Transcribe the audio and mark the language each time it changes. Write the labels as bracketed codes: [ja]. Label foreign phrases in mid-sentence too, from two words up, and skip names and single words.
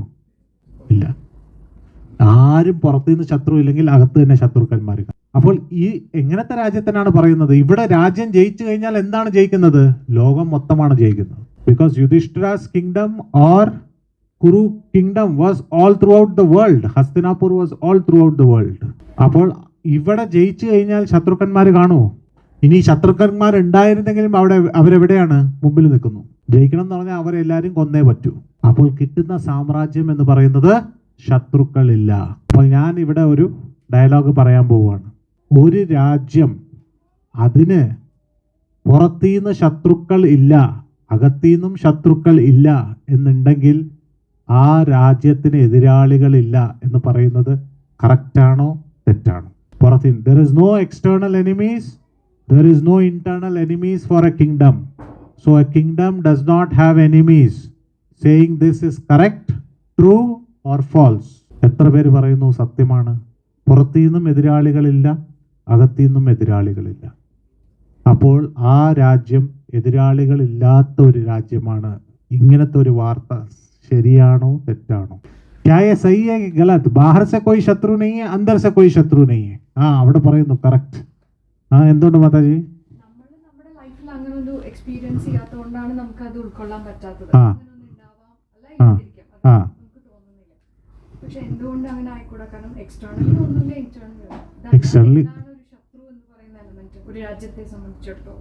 [ml] ഇല്ല. ആരും പുറത്തുനിന്ന് ശത്രു ഇല്ലെങ്കിൽ അകത്ത് തന്നെ ശത്രുക്കന്മാർ. അപ്പോൾ ഈ എങ്ങനത്തെ രാജ്യത്തിനാണ് പറയുന്നത്? ഇവിടെ രാജ്യം ജയിച്ചു കഴിഞ്ഞാൽ എന്താണ് ജയിക്കുന്നത്? ലോകം മൊത്തമാണ് ജയിക്കുന്നത്. [en] because Yudhishthira's kingdom or Kuru kingdom was all throughout the world. Hastinapur was all throughout the world. [ml] അപ്പോൾ ഇവിടെ ജയിച്ചു കഴിഞ്ഞാൽ ശത്രുക്കന്മാർ കാണുമോ? ഇനി ശത്രുക്കന്മാർ ഉണ്ടായിരുന്നെങ്കിലും അവരെവിടെയാണ്? മുമ്പിൽ നിൽക്കുന്നു. ജയിക്കണം എന്ന് പറഞ്ഞാൽ അവരെല്ലാവരും കൊന്നേ പറ്റൂ. അപ്പോൾ കിട്ടുന്ന സാമ്രാജ്യം എന്ന് പറയുന്നത് ശത്രുക്കളില്ല. അപ്പോൾ ഞാൻ ഇവിടെ ഒരു ഡയലോഗ് പറയാൻ പോവുകയാണ്. ഒരു രാജ്യം അതിന് പുറത്തുനിന്ന് ശത്രുക്കൾ ഇല്ല, അകത്തുനിന്നും ശത്രുക്കൾ ഇല്ല എന്നുണ്ടെങ്കിൽ ആ രാജ്യത്തിന് എതിരാളികളില്ല എന്ന് പറയുന്നത് കറക്റ്റാണോ തെറ്റാണോ? [en] പുറത്തുനിന്ന് there is no external enemies, there is no internal enemies for a kingdom. So a kingdom does not have enemies. Saying this is correct, true or false? [ml] എത്ര പേര് പറയുന്നു സത്യമാണ്? പുറത്തുനിന്നും എതിരാളികളില്ല, അകത്തുനിന്നും എതിരാളികളില്ല. അപ്പോൾ ആ രാജ്യം എതിരാളികളില്ലാത്ത ഒരു രാജ്യമാണ്. ഇങ്ങനത്തെ ഒരു വാർത്ത ശരിയാണോ തെറ്റാണോ? [hi] क्या ये सही है कि गलत? बाहर से कोई शत्रु नहीं है, अंदर से कोई शत्रु नहीं है. [ml] അവിടെ പറയുന്നു കറക്റ്റ്. എന്തുകൊണ്ട് മാതാജി? നമ്മുടെ ലൈഫിൽ അങ്ങനെ ഒരു എക്സ്പീരിയൻസ് ചെയ്യാത്തതുകൊണ്ടാണ് നമുക്ക് അത് ഉൾക്കൊള്ളാൻ പറ്റാത്തത്. പക്ഷെ എന്തുകൊണ്ട് അങ്ങനെ ആയിക്കൂടാ? കാരണം എക്സ്റ്റേണലി ഒന്നുമില്ല, ഇന്റേണലി ശത്രു എന്ന് പറയുന്ന എലമെന്റ് ഒരു രാജ്യത്തെ സംബന്ധിച്ചിടത്തോളം.